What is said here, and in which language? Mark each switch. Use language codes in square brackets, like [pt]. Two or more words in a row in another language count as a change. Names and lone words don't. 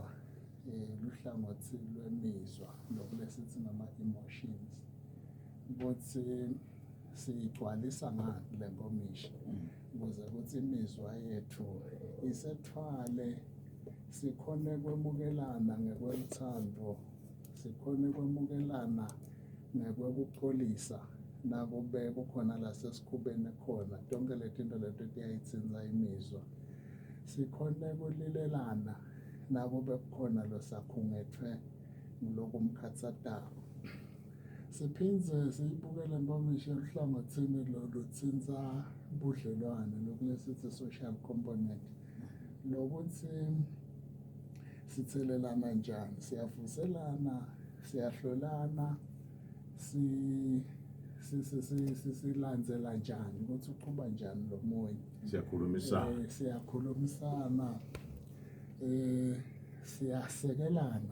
[ss] luhlangothi lwemizwa lokulesithi nama-emotions ukuthi siyigcwalisa ngani le nkomishi ukuze ukuthi imizwa yethu isethwale, sikhone kwemukelana ngekweluthando, sikhone kwemukelana ngekwebuxolisa nakube kukhona la sesikhubene khona tonke letinto leto tiyayitsinza imizwa. Sikhone kulilelana nakube kukhona losakhungethwe ngiloko mkhatsatako. Siphindze siyibukele nkomishi eluhlangothini lolutsinza budlelwane lokulesithi [en] social component [ss] lokuthi sithelelana njani, siyavuselana, siyahlolana, silandzela njani ukuthi uqhuba njani lo moya, siyakhulumisana, siyasekelana